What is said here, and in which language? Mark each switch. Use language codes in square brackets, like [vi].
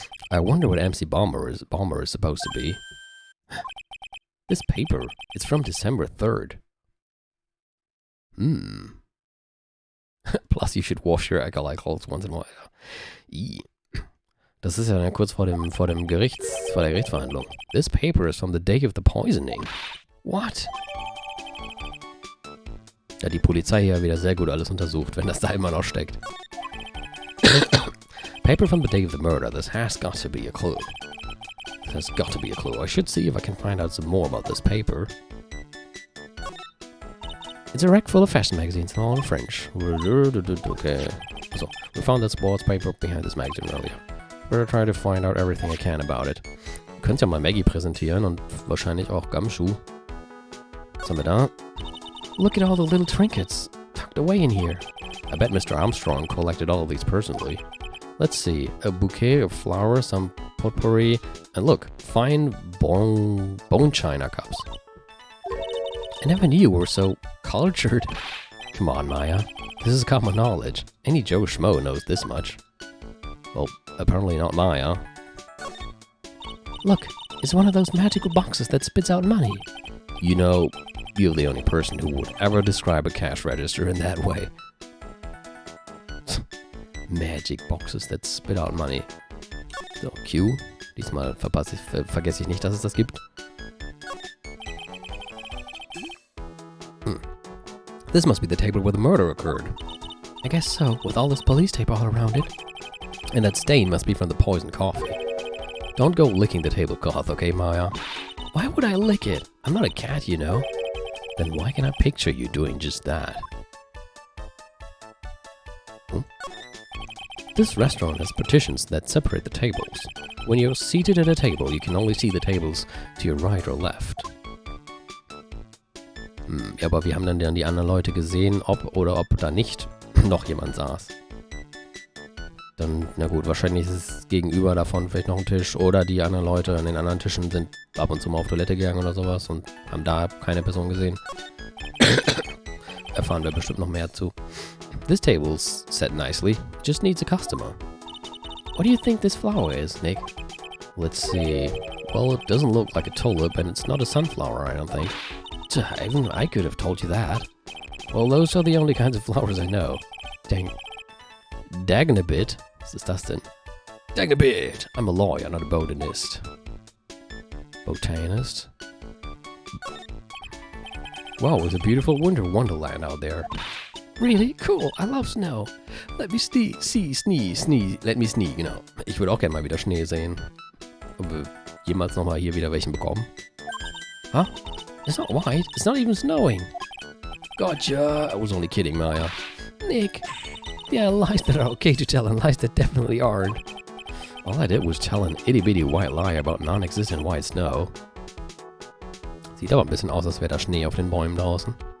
[en] I wonder what MC Bomber is supposed to be. This paper, it's from December 3rd. Plus you should wash your acolyte clothes once in a while. [de] Das ist ja kurz vor der Gerichtsverhandlung. [en] This paper is from the day of the poisoning. What? [de] Ja, die Polizei hier wieder sehr gut alles untersucht, wenn das da immer noch steckt. [en] Paper from the day of the murder. This has got to be a clue. There's got to be a clue. I should see if I can find out some more about this paper. It's a rack full of fashion magazines, all in French. Okay. So, we found that sports paper behind this magazine earlier. We're trying to find out everything I can about it. [de] Ihr könnt ja mal Maggie präsentieren und wahrscheinlich auch Gumshoe. Was haben wir da? [en] Look at all the little trinkets tucked away in here. I bet Mr. Armstrong collected all of these personally. Let's see, a bouquet of flowers, some potpourri, and look, fine bone china cups. I never knew you were so cultured. Come on, Maya. This is common knowledge. Any Joe Schmo knows this much. Well, apparently not Maya. Look, it's one of those magical boxes that spits out money. You know, you're the only person who would ever describe a cash register in that way. Magic boxes that spit out money. So, Q. [de] Diesmal vergesse ich nicht, dass es das gibt. [en] This must be the table where the murder occurred. I guess so, with all this police tape all around it. And that stain must be from the poisoned coffee. Don't go licking the tablecloth, okay, Maya? Why would I lick it? I'm not a cat, you know. Then why can I picture you doing just that? This restaurant has partitions that separate the tables. When you're seated at a table, you can only see the tables to your right or left. [de] Ja, aber wir haben dann die anderen Leute gesehen, ob da nicht noch jemand saß. Dann, na gut, wahrscheinlich ist es gegenüber davon vielleicht noch ein Tisch oder die anderen Leute an den anderen Tischen sind ab und zu mal auf Toilette gegangen oder sowas und haben da keine Person gesehen. Erfahren wir bestimmt noch mehr zu. [en] This table's set nicely, just needs a customer. What do you think this flower is, Nick? Let's see. Well, it doesn't look like a tulip and it's not a sunflower, I don't think. Even I could have told you that. Well, those are the only kinds of flowers I know. Dang a bit. [de] Was ist das denn? [en] Dang a bit. I'm a lawyer, not a botanist. Botanist? Wow, it's a beautiful winter wonderland out there. Really? Cool. I love snow. Let me sneeze. Let me sneeze, [de] genau. Ich würde auch gerne mal wieder Schnee sehen. Ob wir jemals nochmal hier wieder welchen bekommen? [en] Huh? It's not white. It's not even snowing. Gotcha. I was only kidding, Maya. Nick. Yeah, lies that are okay to tell and lies that definitely aren't. All I did was tell an itty-bitty white lie about non-existent white snow. [de] Sieht aber ein bisschen aus, als wäre da Schnee auf den Bäumen draußen.